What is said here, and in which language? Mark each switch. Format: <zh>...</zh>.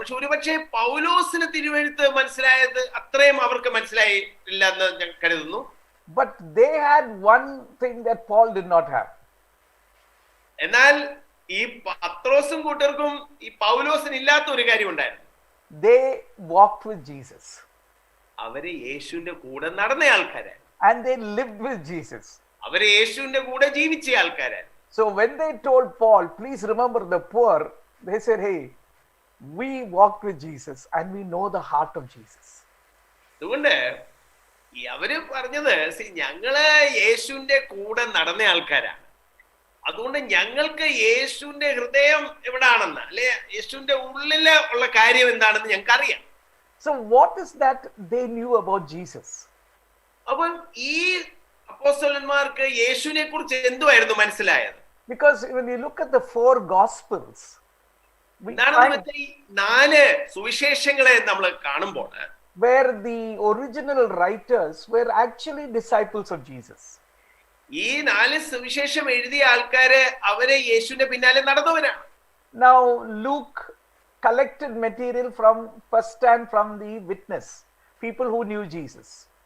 <ml>പക്ഷെ ഒരുപക്ഷെ പൗലോസിന് തിരുവെഴുത്ത് മനസ്സിലായത് അത്രയും അവർക്ക് മനസ്സിലായില്ല എന്ന് ഞാൻ കരുതുന്നു.</ml> <en>But they had one thing that Paul did not have.</en> <ml>എന്നാൽ ഈ പത്രോസും കൂട്ടർക്കും ഈ പൗലോസിന് ഇല്ലാത്ത ഒരു കാര്യം ഉണ്ടായിരുന്നു.</ml> <en>They walked with Jesus.</en> <ml>അവര് യേശുവിന്റെ കൂടെ നടന്ന ആൾക്കാരാണ്.</ml> <en>And they lived with Jesus.</en> <ml>അവര് യേശുവിന്റെ കൂടെ ജീവിച്ച ആൾക്കാരാണ്.</ml> <en>So when they told Paul, please remember the poor, they said, hey, we walked with Jesus and we know the heart of Jesus.</en> <ml>അതുകൊണ്ട് അവര് പറഞ്ഞത്, ഞങ്ങള് യേശുവിന്റെ കൂടെ നടന്ന ആൾക്കാരാണ്, അതുകൊണ്ട് ഞങ്ങൾക്ക് യേശുവിന്റെ ഹൃദയം എവിടാണെന്ന്, അല്ലെ യേശുവിന്റെ ഉള്ളില് ഉള്ള കാര്യം എന്താണെന്ന് ഞങ്ങൾക്ക് അറിയാം.</ml> <en>So what is that they knew about Jesus?</en> <ml>അപ്പം ഈ അപ്പോസ്തലന്മാർക്ക് യേശുവിനെ കുറിച്ച് എന്തുവായിരുന്നു മനസ്സിലായത്?</ml> <en>Because when you look at the four gospels,</en> <ml>ഈ 4 സുവിശേഷങ്ങളെ നമ്മൾ കാണുമ്പോൾ,</ml> <en>where the original writers were actually disciples of Jesus.</en> <ml>ഈ 4 സുവിശേഷം എഴുതിയ ആൾക്കാര് അവരെ യേശുവിന്റെ പിന്നാലെ നടന്നവരാണ്.</ml> <en>Now Luke collected material from first hand from the witness, people who knew Jesus.</en>